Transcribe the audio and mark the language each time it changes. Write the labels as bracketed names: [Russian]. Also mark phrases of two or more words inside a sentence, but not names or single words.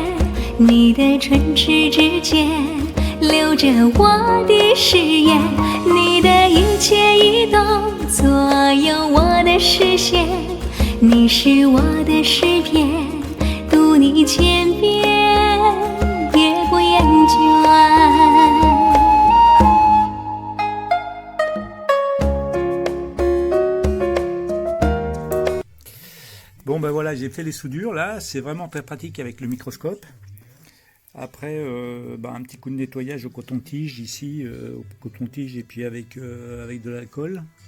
[Chinese] 你的唇齿之间留着我的誓言，你的一切移动左右我的视线，你是我的诗篇，读你千遍也不厌倦。 [French] Bon ben voilà, j'ai fait les soudures là, c'est vraiment très pratique avec le microscope. Après, un petit coup de nettoyage au coton-tige ici, au coton-tige et puis avec de l'alcool.